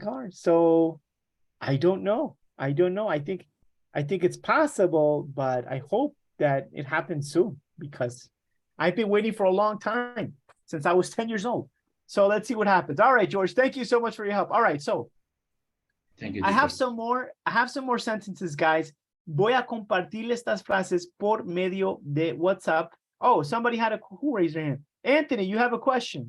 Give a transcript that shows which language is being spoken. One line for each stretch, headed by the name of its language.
English: So I don't know. I think it's possible, but I hope that it happens soon, because I've been waiting for a long time, since I was 10 years old. So let's see what happens. All right, George, thank you so much for your help. All right, so Thank you, I have teacher. some more sentences, guys.
Spanish: Voy a compartir estas frases por medio de WhatsApp.
English: Oh, somebody had who raised their hand? Anthony, you have a question.